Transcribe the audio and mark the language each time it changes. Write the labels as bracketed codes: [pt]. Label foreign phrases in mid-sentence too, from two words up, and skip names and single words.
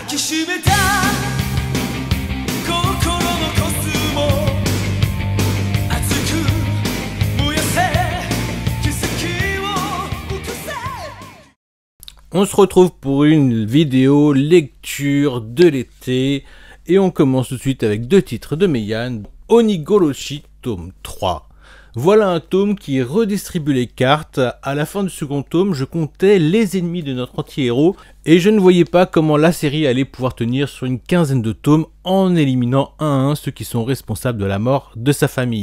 [ja] きしめた心のコスモ熱く燃やせ奇跡を起こせ。 [fr] On se retrouve pour une vidéo lecture de l'été et on commence tout de suite avec deux titres de Meian, Onigoroshi tome 3. Voilà un tome qui redistribue les cartes. À la fin du second tome, je comptais les ennemis de notre anti-héros et je ne voyais pas comment la série allait pouvoir tenir sur une quinzaine de tomes en éliminant un à un ceux qui sont responsables de la mort de sa famille.